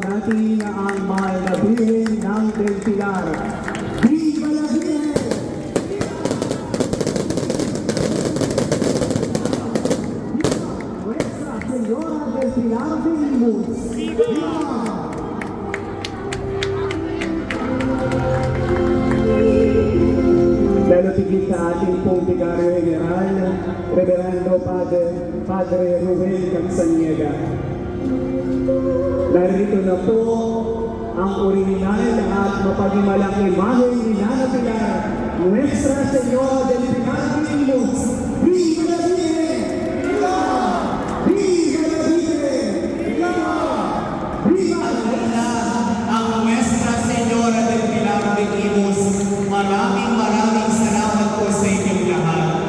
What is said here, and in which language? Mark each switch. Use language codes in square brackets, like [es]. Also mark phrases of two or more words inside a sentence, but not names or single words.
[tl] natin ang mahal na Birhen ng Del Pilar. [es] Viva la Virgen! Nuestra Señora del Pilar de Imus. [tl] Viva! Lalo tigit sa ating pong Vicario General, Reverendo Padre Ruel Cansaniega. Narito na po ang original at mapaghimalang imahe ni Nana Pilar, Nuestra Señora del Pilar de Imus. [es] Viva la Virgen! Viva! Viva la Virgen! Viva! Viva! [tl] Ang Nuestra Señora del Pilar de Imus, maraming salamat po sa inyong lahat.